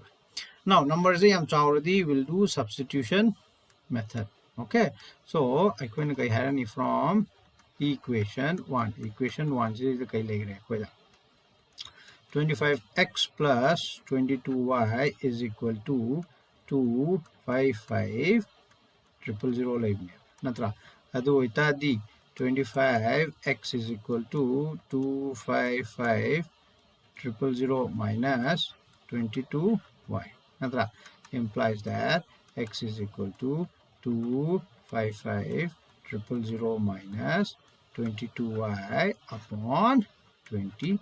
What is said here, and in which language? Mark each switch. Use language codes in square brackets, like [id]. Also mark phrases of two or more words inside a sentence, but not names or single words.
[en] Now numbers already will do substitution method. Okay, so I can get from equation 1. Equation 1 is the 25x plus 22y is equal to 25500. [mni] Natra adu itadi [en] 25x is equal to 255 000 minus 22y. Natra implies that x is equal to 255 000 minus 22y upon 25.